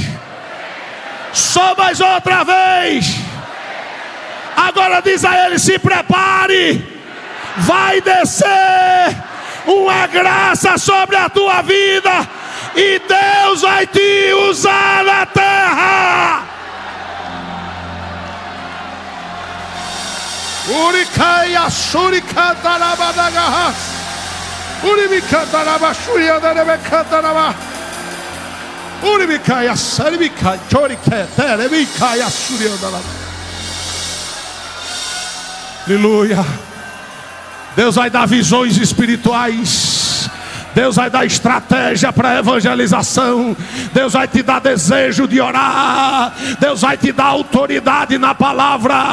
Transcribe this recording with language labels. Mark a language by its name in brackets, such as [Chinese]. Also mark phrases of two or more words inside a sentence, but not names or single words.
[Portuguese] Só mais outra vez. Agora diz a ele: se prepare. Vai descer uma graça sobre a tua vida. E Deus vai te usar na terra. Uricaya surikatarabadagahas. Uribikatarabashuriadarebekataraba. Uribikaya saribika choriketerebikaya suriadalaba. Aleluia. Deus vai dar visões espirituais. Deus vai dar estratégia para evangelização. Deus vai te dar desejo de orar. Deus vai te dar autoridade na palavra.